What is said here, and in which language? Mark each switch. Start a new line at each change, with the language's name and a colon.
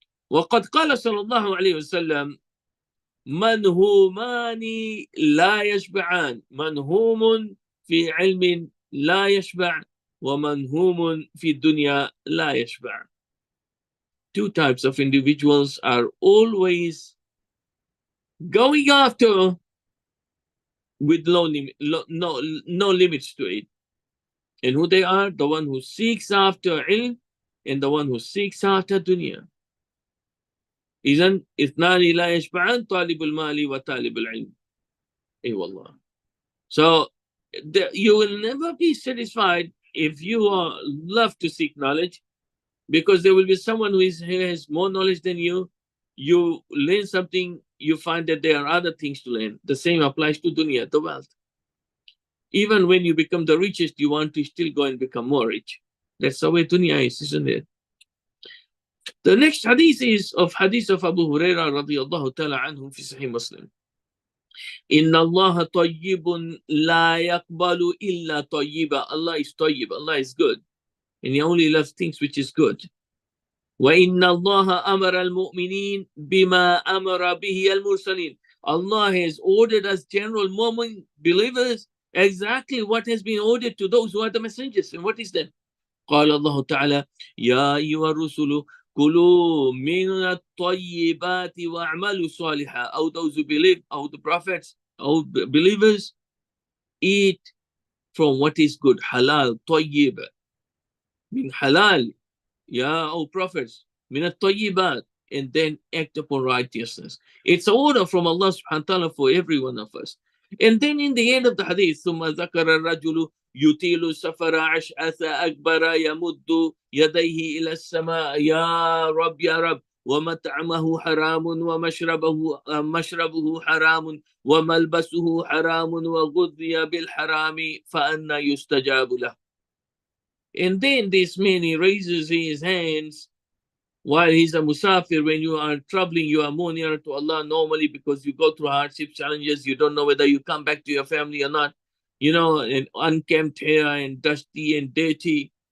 Arabic: وقد قال صلى الله عليه وسلم منهومان لا يشبعان منهوم في علم لا يشبع ومنهوم في الدنيا لا يشبع.
English: Two types of individuals are always going after with no limits to it. And who they are? The one who seeks after ilm and the one who seeks after dunya.
Arabic: إذن اثنان لا يشبعان طالب المال وطالب العلم. أي والله.
English: So you will never be satisfied if you love to seek knowledge, because there will be someone who has more knowledge than you. You learn something, you find that there are other things to learn. The same applies to dunya, the wealth. Even when you become the richest, you want to still go and become more rich. That's the way dunya is, isn't it? The next hadith is hadith of Abu Hurairah radiyallahu ta'ala anhu fi Sahih Muslim.
Arabic: Inna Allah tayyibun la yaqbalu illa tayyiba.
English: Allah is tayyib, Allah is good. And He only loves things which is good.
Arabic: وَإِنَّ اللَّهَ أَمَرَ الْمُؤْمِنِينَ بِمَا أَمَرَ بِهِ الْمُرْسَلِينَ.
English: Allah has ordered us general mu'min believers exactly what has been ordered to those who are the messengers. And what is that?
Arabic: قال الله تعالى يا أيها الرسل كلوا من الطيبات وَاعْمَلُوا صالحا.
English: Oh, those who believe, oh, the prophets, oh, believers, eat from what is good.
Arabic: Halal, طيب, min halal.
English: Yeah, oh prophets,
Arabic: min at-tayyibat,
English: and then act upon righteousness. It's an order from Allah subhanahu wa ta'ala for every one of us. And then in the end of the hadith,
Arabic: ثم ذكر الرجل يطيل السفر أشعث أكبر يمد يديه إلى السماء يا رب ومطعمه حرام ومشربه حرام وملبسه حرام وغذي بالحرام فأنى يستجاب له.
English: And then this man, he raises his hands while he's a musafir. When you are traveling, you are more nearer to Allah normally because you go through hardship, challenges. You don't know whether you come back to your family or not. You know, and unkempt hair and dusty and dirty.